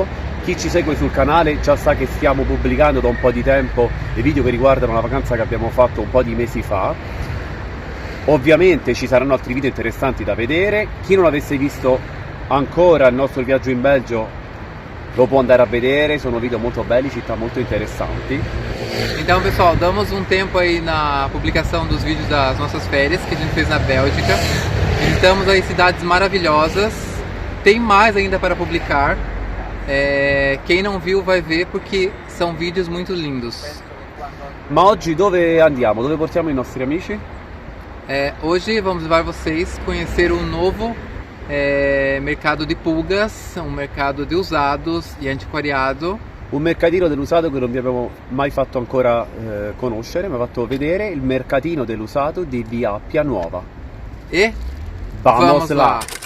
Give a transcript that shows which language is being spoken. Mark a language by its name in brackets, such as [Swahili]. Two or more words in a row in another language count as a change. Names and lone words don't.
[Italian] Chi ci segue sul canale già sa che stiamo pubblicando da un po' di tempo i video che riguardano la vacanza che abbiamo fatto un po' di mesi fa. Ovviamente ci saranno altri video interessanti da vedere. Chi non avesse visto ancora il nostro viaggio in Belgio lo può andare a vedere, sono video molto belli, città molto interessanti. [Portuguese] Então pessoal, damos um tempo aí na publicação dos vídeos das nossas férias que a gente fez na Bélgica. Visitamos aí cidades maravilhosas, tem mais ainda para publicar. Quem não viu vai ver porque são vídeos muito lindos. [Italian] Ma oggi dove andiamo? Dove portiamo i nostri amici? [Portuguese] Hoje vamos levar vocês a conhecer um novo mercado de Pulgas, um mercado de usados e antiquariato. [Italian] Un mercatino dell'usato che non vi abbiamo mai fatto ancora conoscere, mi ha fatto vedere il mercatino dell'usato di via Appia nuova. [Portuguese] E vamos là!